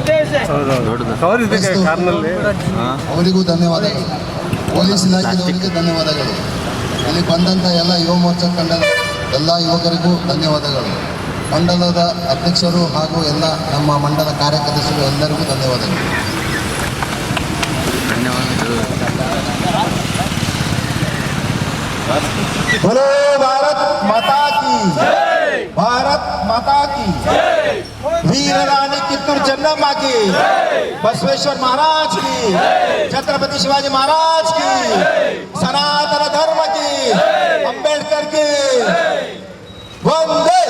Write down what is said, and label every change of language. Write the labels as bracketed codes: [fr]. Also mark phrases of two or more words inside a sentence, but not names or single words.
[kn] ಅವರಿಗೂ ಧನ್ಯವಾದಗಳು. ಪೊಲೀಸ್ ಇಲಾಖೆಯವರಿಗೆ ಧನ್ಯವಾದಗಳು. ಇಲ್ಲಿ ಬಂದಂಥ ಎಲ್ಲ ಯುವ ಮೋರ್ಚಾ ತಂಡದ ಎಲ್ಲ ಯುವಕರಿಗೂ ಧನ್ಯವಾದಗಳು. ಮಂಡಲದ ಅಧ್ಯಕ್ಷರು ಹಾಗೂ ಎಲ್ಲ ನಮ್ಮ ಮಂಡಲ ಕಾರ್ಯದರ್ಶಿಗಳು ಎಲ್ಲರಿಗೂ ಧನ್ಯವಾದಗಳು. [hi] बोलो भारत माता की, भारत माता की, वीर रानी कित्तूर ಚೆನ್ನಮ್ಮ की, बसवेश्वर महाराज की, छत्रपति शिवाजी महाराज की, सनातन धर्म की, अंबेडकर की, वंदे